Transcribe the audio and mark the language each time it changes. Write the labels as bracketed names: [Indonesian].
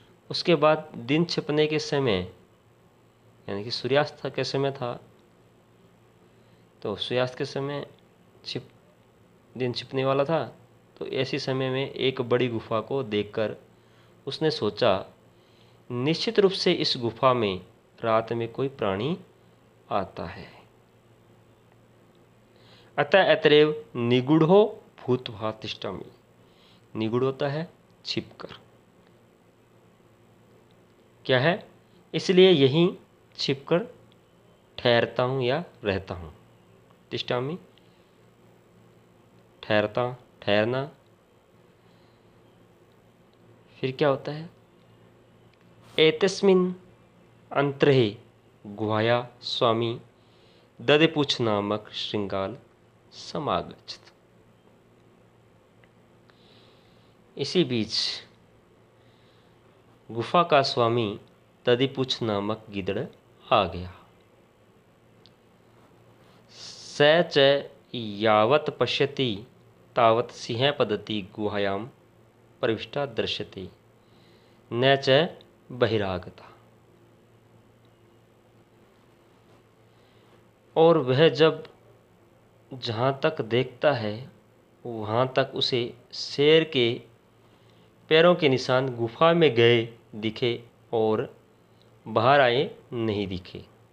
[Hindi] उसके बाद दिन छिपने के समय, यानी कि सूर्यास्त के समय था, तो सूर्यास्त के समय दिन छिपने वाला था। तो ऐसी समय में एक बड़ी गुफा को देखकर उसने सोचा, निश्चित रूप से इस गुफा में रात में कोई प्राणी आता है। [Sanskrit] अतः अतरेव निगूढ़ो भूत्वा तिष्ठामि। [Hindi] निगूढ़ होता है छिपकर। क्या है? इसलिए यहीं छिपकर ठहरता हूँ या रहता हूँ। तिष्ठामि ठहरता, ठहरना। फिर क्या होता है? [Sanskrit] एतस्मिन् अंतरे गुहाया स्वामी दधिपुच्छ नामक श्रृंगाल समागच्छत्। [Hindi] इसी बीच गुफा का स्वामी दधिपुच्छ नामक गिदड़ आ गया। [Sanskrit] स च यावत् पश्यति तावत् सिंह पद्धति गुहायां प्रविष्टा दृश्यते न च बहिरागता। [Hindi] और वह जब जहाँ तक देखता है वहाँ तक उसे शेर के पैरों के निशान गुफा में गए दिखे और बाहर आए नहीं दिखे।